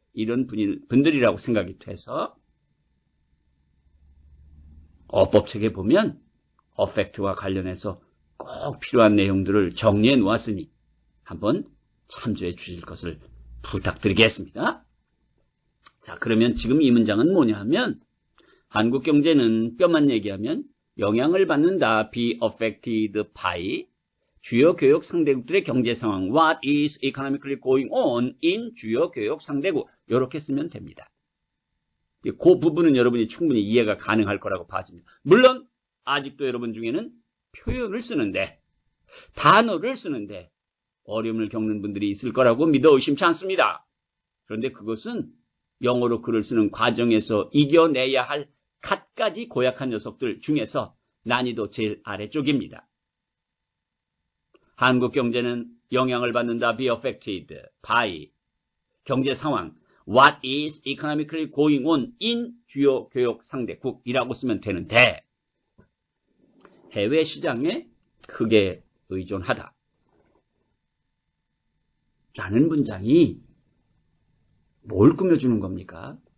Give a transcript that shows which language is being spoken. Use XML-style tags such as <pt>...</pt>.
<ko>이런 분들이라고 생각이 돼서 어법책에 보면 affect와 관련해서 꼭 필요한 내용들을 정리해 놓았으니 한번 참조해 주실 것을 부탁드리겠습니다. 자, 그러면 지금 이 문장은 뭐냐 하면 한국 경제는 뼈만 얘기하면 영향을 받는다.</ko> <en>be affected by</en> <ko>주요 교역 상대국들의 경제 상황.</ko> <en>What is economically going on in</en> <ko>주요 교역 상대국. 이렇게 쓰면 됩니다. 그 부분은 여러분이 충분히 이해가 가능할 거라고 봐집니다. 물론 아직도 여러분 중에는 표현을 쓰는데 단어를 쓰는데 어려움을 겪는 분들이 있을 거라고 믿어 의심치 않습니다. 그런데 그것은 영어로 글을 쓰는 과정에서 이겨내야 할 갖가지 고약한 녀석들 중에서 난이도 제일 아래쪽입니다. 한국 경제는 영향을 받는다.</ko> <en>be affected by</en> <ko>경제 상황.</ko> <en>What is economically going on in</en> <ko>주요 교역 상대국이라고 쓰면 되는데 해외 시장에 크게 의존하다. 라는 문장이 뭘 꾸며주는 겁니까?</ko>